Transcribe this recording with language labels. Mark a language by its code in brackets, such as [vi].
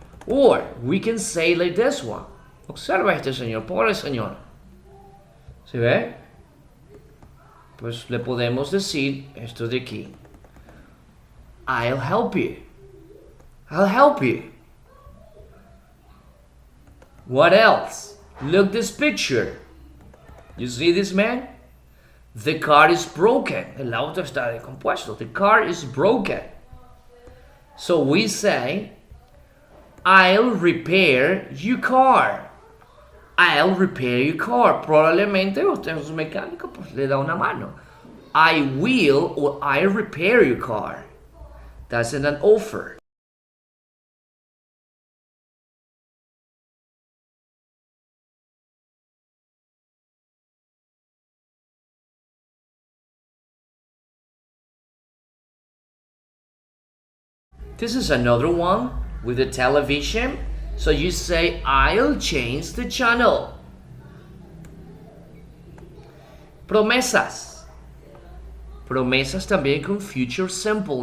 [en] Or we can say like this one. [es] Observa a este señor, pobre señor. ¿Se ve? Pues le podemos decir esto de aquí. [en] I'll help you. I'll help you. What else? Look this picture. You see this man? The car is broken. [es] El auto está descompuesto. [en] The car is broken. So we say, I'll repair your car. I'll repair your car. [es] Probablemente usted es un mecánico, pues le da una mano. [en] I will or I'll repair your car. That's an offer. This is another one with the television. So you say, I'll change the channel. [es] Promesas. Promesas también con future simple.